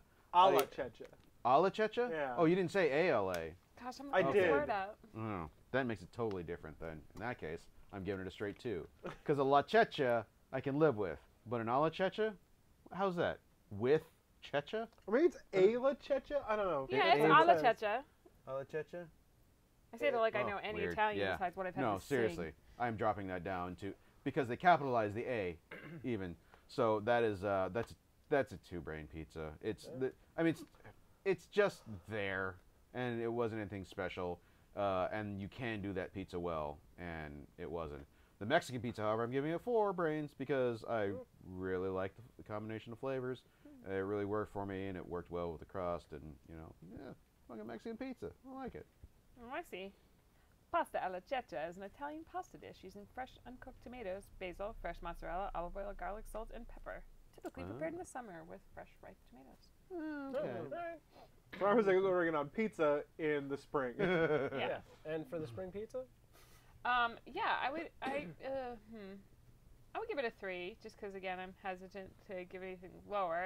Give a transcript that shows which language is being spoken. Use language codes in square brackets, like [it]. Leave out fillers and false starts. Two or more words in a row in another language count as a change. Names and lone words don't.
[en] A la Checha. A la Checha? Yeah. Oh, you didn't say ALA. Gosh, I'm I gonna did. word out. Oh, that makes it totally different then. In that case, I'm giving it a straight 2. Because a La Checha I can live with, but an A la Checha? How's that? With Checha? Or maybe it's a la Checha? I don't know. Yeah, it's it alla makes sense. checha. A la Checha? I say it like I Oh, know any weird. Italian Yeah. besides what I've had No, to sing. seriously. I'm dropping that down to because they capitalize the A even. So that is that's a 2-brain pizza. It's just there and it wasn't anything special. And you can do that pizza well and it wasn't. The Mexican pizza, however, I'm giving it 4 brains because I really like the combination of flavors. It really worked for me and it worked well with the crust and fucking Mexican pizza. I like it. Oh, I see. Pasta alla checha is an Italian pasta dish using fresh uncooked tomatoes, basil, fresh mozzarella, olive oil, garlic, salt, and pepper. Typically prepared in the summer with fresh ripe tomatoes. Okay. So I was like ordering it on pizza in the spring. Yeah. And for the spring pizza? Yeah, I would give it a 3, just because again I'm hesitant to give anything lower.